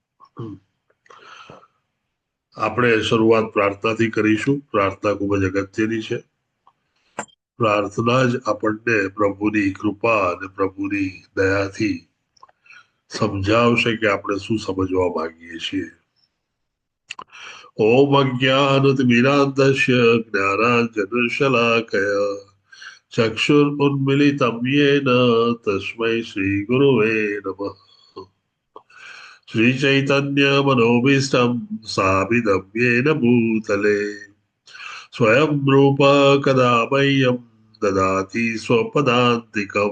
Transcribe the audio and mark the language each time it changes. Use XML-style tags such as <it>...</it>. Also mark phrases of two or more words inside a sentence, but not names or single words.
<gu>આપણે શરૂઆત પ્રાર્થનાથી કરીશું. પ્રાર્થના ખૂબ જ અગત્યની છે. પ્રાર્થના જ આપણને પ્રભુની કૃપા અને પ્રભુની દયાથી સમજાવશે કે આપણે શું સમજવા માંગીએ છીએ.</gu> <sa>ओम अज्ञानतिमिरान्धस्य ज्ञानाञ्जनशलाकया चक्षुरुन्मिलितं येन तस्मै श्रीगुरुवे नमः. श्रीचैतन्यमनोभीष्टं स्थापितं येन भूतले स्वयं रूप कदा मह्यं ददाति स्वपदान्तिकम्.</sa>